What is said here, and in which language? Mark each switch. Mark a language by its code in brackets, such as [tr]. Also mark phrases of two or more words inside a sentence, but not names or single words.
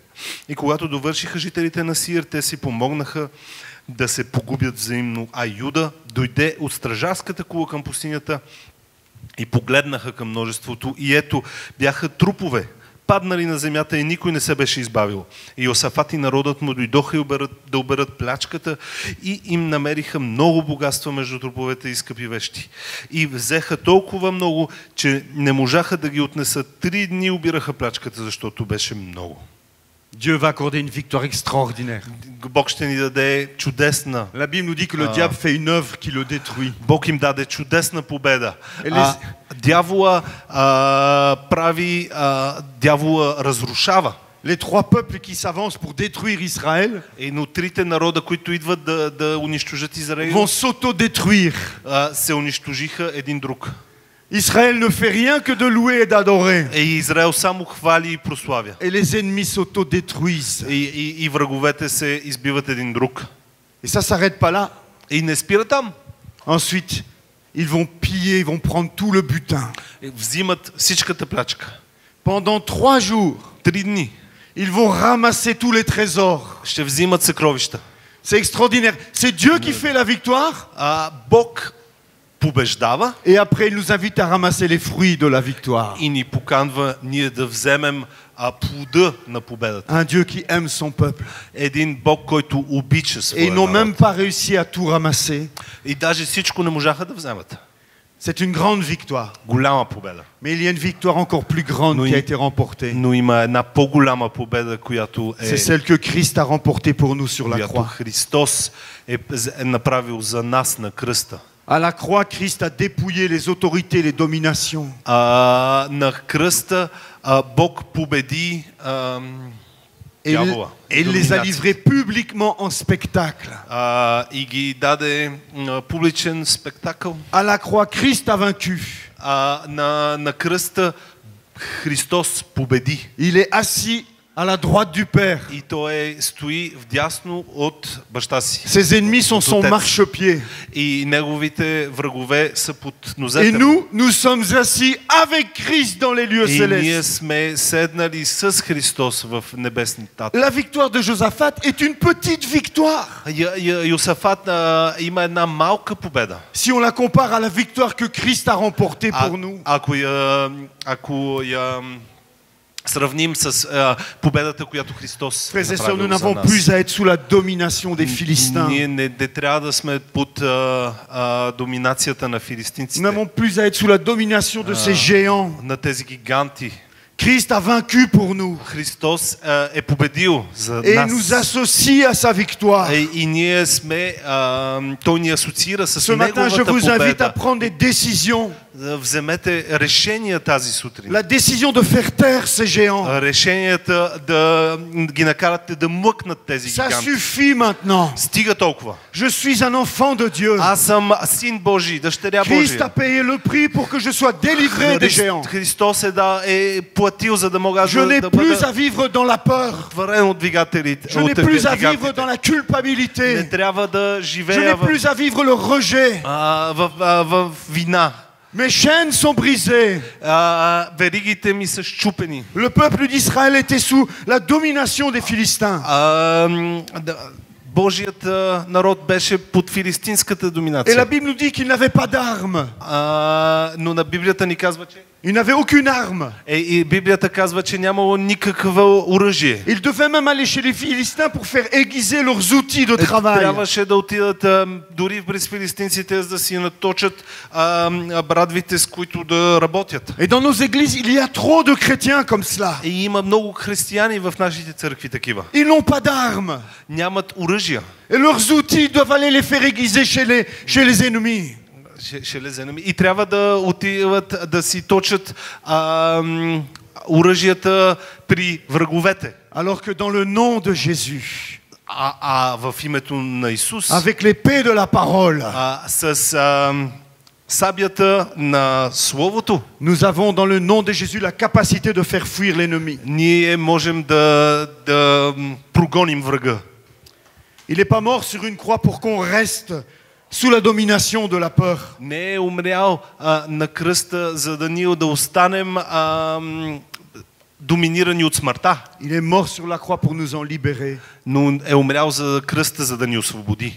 [bg] И когато довършиха жителите на Сеир, те си помогнаха да се погубят взаимно, а Юда дойде от стражарската кула към пустинята и погледнаха към множеството и ето бяха трупове, паднали на земята и никой не се беше избавил. И Йосафат и народът му дойдоха да оберат плячката и им намериха много богатства между труповете и скъпи вещи. И взеха толкова много, че не можаха да ги отнесат. 3 дни обираха плячката, защото беше много. [fr] Dieu va accorder une victoire extraordinaire. [bg] Бог ще ни даде чудесна. [fr] La Bible nous dit que le diable fait une œuvre qui le détruit. [bg] Бог им даде чудесна победа. [fr] Les- [bg] Дявола дявола разрушава. [fr] Les 3 peuples qui s'avancent pour détruire Israël [bg] Но 3 народа, които идват да унищожат Израил, [fr] vont s'auto-détruire. [bg] се унищожиха един друг. [fr] Israël ne fait rien que de louer et d'adorer. [bg] И Израел само хвали и прославя. [fr] Et les ennemis s'autodétruisent. [bg] И враговете се избиват един друг. [fr] Et ça s'arrête pas là. [bg] И не спира там. [fr] Ensuite, ils vont piller, ils vont prendre tout le butin. [bg] Взимат всичката плячка. [fr] Pendant 3 jours, [bg] 3 дни [fr] ils vont ramasser tous les trésors. [bg] ще взимат съкровища. [fr] C'est extraordinaire. C'est Dieu qui fait la victoire. [bg] Бог побеждава [fr] Et après, il nous invite à ramasser les fruits de la victoire. [bg] и ни поканва ние да вземем плода на победата. [fr] Un Dieu qui aime son peuple. [bg] Един Бог, който обича [fr] Et [bg] своя [fr] ils n'ont même [bg] народ. [fr] pas réussi à tout ramasser. [bg] И даже всичко не можаха да вземат. [fr] C'est une grande victoire. [bg] Голяма победа. [fr] Mais il y a une victoire encore plus grande Oui. qui a été remportée. [bg] Но има една по-голяма победа, която [fr] C'est celle que Christ a remportée pour nous sur la [bg] която [fr] croix. [bg] Христос е направил за нас на кръста. [fr] À la croix, Christ a dépouillé les autorités, les dominations. [bg] На кръста Бог победи [fr] Et [bg] дявола. [fr] il les a livrés publiquement en spectacle. [bg] И ги даде публичен спектакъл. [fr] À la croix, Christ a vaincu. [bg] На кръста Христос победи. [fr] Il est assis à la droite du Père. [bg] И той стои вдясно от баща си. [fr] Ses ennemis sont son [bg] Отец. [fr] marchepied. [bg] И неговите врагове са под [fr] Et [bg] нозете му. [fr] nous sommes assis avec Christ dans les lieux [bg] И ние [fr] célestes. [bg] сме седнали с Христос в небесните. [fr] La victoire de Josaphat est une petite victoire. [bg] Йосафат има една малка победа. [fr] Si on la compare à la victoire que Christ a remportée pour nous. [bg] Ако я сравним с победата, която Христос [fr] Frères et sœurs, nous [bg] направил за [fr] n'avons [bg] нас. [fr] plus à être sous la domination des Philistins. [bg] Ние не трябва да сме под доминацията на [fr] Nous [bg] филистинците, [fr] n'avons plus à être sous la domination de ces géants. [bg] на тези гиганти. [fr] Christ a vaincu pour nous [bg] Христос е победил за [fr] et [bg] нас. [fr] nous associe à sa victoire. [bg] И ние сме, той ни асоциира с [fr] Ce matin, je [bg] неговата [fr] vous invite à [bg] победа. [fr] prendre des décisions. [bg] Вземете решения тази сутрин. [fr] La décision de faire taire ces géants. [bg] Решенията да ги накарате да млъкнат тези [fr] Ça [bg] гиганти. [fr] suffit maintenant. [bg] Стига толкова. [fr] Je suis un enfant de Dieu. [bg] Аз съм син Божий, дъщеря [fr] Christ [bg] Божия. [fr] a payé le prix pour que je sois délivré des géants. [bg] Христос е платил, за да мога [fr] Je n'ai [bg] да [fr] plus [bg] бъда [fr] à vivre dans la peur. [bg] отварен от двигателите. [fr] Je n'ai [bg] от [fr] plus à vivre [bg] гигантите. [fr] dans la [bg] Не [fr] culpabilité. [bg] трябва да [fr] Je [bg] живея [fr] n'ai plus à vivre le rejet. [bg] в вина. [fr] Mes chaînes sont brisées. [bg] Веригите ми са счупени. [fr] Le peuple d'Israël était sous la domination des Philistins. [bg] Божият народ беше под филистинската [fr] Et la [bg] доминация. [fr] Bible nous dit qu'ils n'avaient pas d'armes. [bg] Но на Библията ни казва, че [fr] Ils n'avaient aucune arme. [bg] и Библията казва, че нямало никакво оръжие. [fr] Ils devaient même aller chez les Philistins pour faire aiguiser leurs outils de travail. [bg] Трябваше да отидат дори през филистинците, за да си наточат брадвите, с които да работят. [fr] Et dans nos églises, il y a trop de chrétiens comme cela. [bg] И има много християни в нашите църкви такива. [fr] Ils n'ont pas d'armes. [bg] Нямат оръжия. [fr] Et leurs outils doivent aller les faire aiguiser chez les ennemis. [bg] И трябва да отиват да си точат оръжията при враговете. [fr] Alors que dans le nom de Jésus, [bg] В името на Исус, [fr] avec l'épée de la parole, [bg] с сабията на Словото, [fr] nous avons dans le nom de Jésus la capacité de faire fuir l'ennemi. [bg] ние можем да прогоним врага. [fr] Il n'est pas mort sur une croix pour qu'on reste sous la domination de la peur. [bg] Не е умрял на кръста, за да ние да останем доминирани от смъртта. [fr] Il est mort sur la croix pour nous en libérer. [bg] Но е умрял за кръста, за да ни освободи.